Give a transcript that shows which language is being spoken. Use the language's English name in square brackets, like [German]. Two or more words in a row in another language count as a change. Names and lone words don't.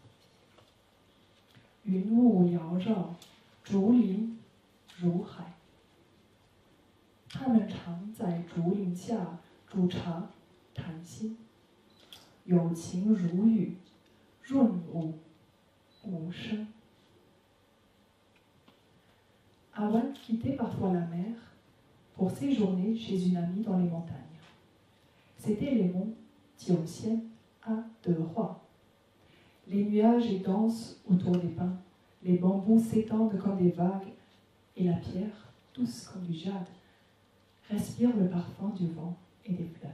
[Chinese] 云雾缭绕，竹林如海。他们常在竹林下煮茶谈心，有情如雨，润物无声。 [French] Awan quittait parfois la mer pour séjourner chez une amie dans les montagnes. C'étaient les monts Jiuxian à Dehua. Les nuages est dense autour des pins, les bambous s'étendent comme des vagues, et la pierre, douce comme du jade, respire le parfum du vent et des fleurs.